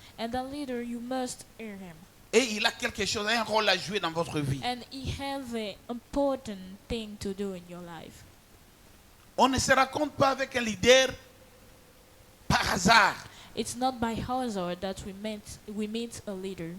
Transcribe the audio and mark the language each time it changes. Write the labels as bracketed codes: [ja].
[en] and that leader you must hear him, [fr] Et il a quelque chose, un rôle à jouer dans votre vie. [en] and he have an important thing to do in your life. [fr] On ne se rencontre pas avec un leader par hasard. [en] It's not by hazard that we meet a leader.